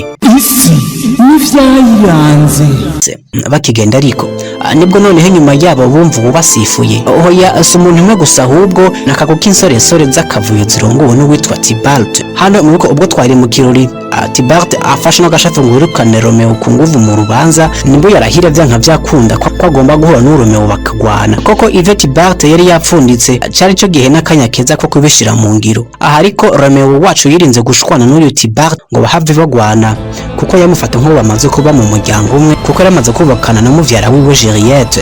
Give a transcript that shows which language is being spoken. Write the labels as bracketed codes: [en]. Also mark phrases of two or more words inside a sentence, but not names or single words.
[rn] Isi Nivyayiranze. Bakigenda ariko nibwo noneho nyuma yabo bumva ubasifuye. Oya si umuntu umwe gusa ahubwo nakako k'insoresore z'akavuyo zirongowe n'uwitwa Tibalt. Hano mu ubwo twari mu kirori Tibalt afashe n'agashafu ngo wirukane Romeo ku nguvu mu rubanza, nibwo yarahira byanka byakunda ko agomba guhura n'Uromeo bakagwana. Koko Yvette Tibalt yari yapfunditse cari cyo gihe n'akanya keza ko kubishira mu ngiro. Aha ariko Romeo wacu yirinze gushwana n'uyu Tibalt ngo bahave bagwana kuko yamufata nko bamaze kuba mu muryango umwe, kuko yaramaze kubakana na muvyara wiwe Juliette.